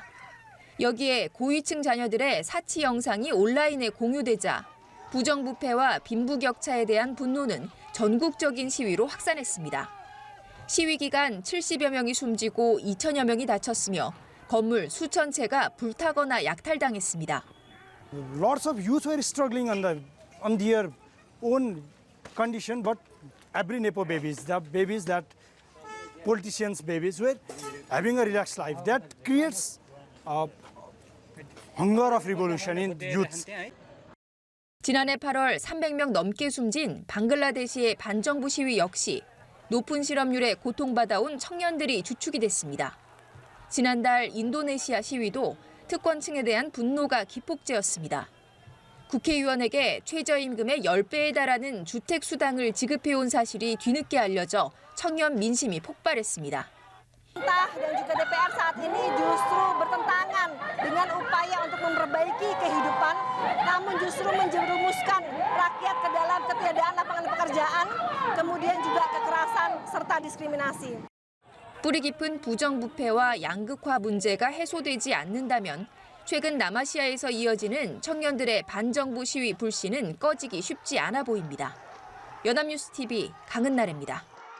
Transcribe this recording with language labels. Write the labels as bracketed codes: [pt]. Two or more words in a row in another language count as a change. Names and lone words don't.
[ko] 여기에 고위층 자녀들의 사치 영상이 온라인에 공유되자 부정부패와 빈부격차에 대한 분노는 전국적인 시위로 확산했습니다. 시위 기간 70여 명이 숨지고 2천여 명이 다쳤으며 건물 수천 채가 불타거나 약탈당했습니다. [en] Lots of youth were struggling on their own condition, but every Nepo babies, the babies that politicians' babies were having a relaxed life. That creates hunger of revolution in youths. [ko] 지난해 8월 300명 넘게 숨진 방글라데시의 반정부 시위 역시 높은 실업률에 고통받아온 청년들이 주축이 됐습니다. 지난달 인도네시아 시위도 특권층에 대한 분노가 기폭제였습니다. 국회의원에게 최저임금의 10배에 달하는 주택수당을 지급해온 사실이 뒤늦게 알려져 청년 민심이 폭발했습니다. [id] Pemerintah dan juga DPR saat ini justru bertentangan dengan upaya untuk memperbaiki kehidupan, namun justru menjerumuskan rakyat ke dalam ketiadaan lapangan pekerjaan, kemudian juga kekerasan serta diskriminasi. [ko] 뿌리 깊은 부정부패와 양극화 문제가 해소되지 않는다면 최근 남아시아에서 이어지는 청년들의 반정부 시위 불씨는 꺼지기 쉽지 않아 보입니다. 연합뉴스TV 강은나래입니다.